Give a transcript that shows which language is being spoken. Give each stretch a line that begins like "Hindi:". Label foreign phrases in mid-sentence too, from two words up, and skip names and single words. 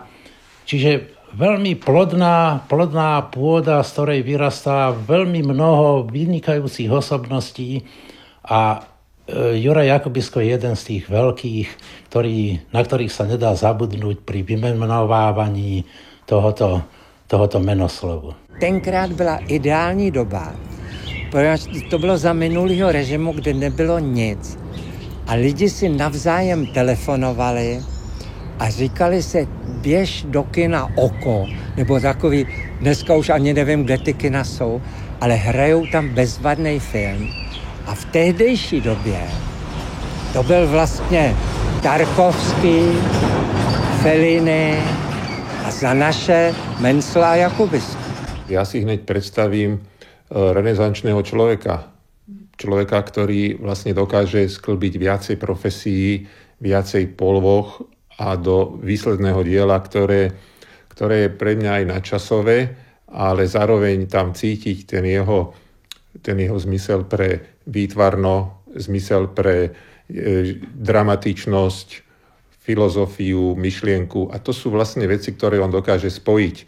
Slovak: Čiže veľmi plodná pôda, z ktorej vyrastá veľmi mnoho vynikajúcich osobností a Juraj Jakubisko je jeden z tých veľkých, na ktorých sa nedá zabudnúť pri vymenovávaní tohoto menoslovu.
Czech: Tenkrát byla ideální doba, protože to bylo za minulého režimu, kde nebylo nic. A lidi si navzájem telefonovali a říkali se, běž do kina Oko, nebo takový, dneska už ani nevím, kde ty kina jsou, ale hrajou tam bezvadný film. A v tehdejší době to byl vlastně Tarkovský, Fellini a za naše Mencla a Jakubisko.
Slovak: Ja si hneď predstavím renesančného človeka, ktorý vlastne dokáže sklbiť viacej profesí, viacej polvoch a do výsledného diela, ktoré je pre mňa aj nadčasové, ale zároveň tam cítiť ten jeho zmysel pre výtvarno, zmysel pre dramatičnosť, filozofiu, myšlienku a to sú vlastne veci, ktoré on dokáže spojiť.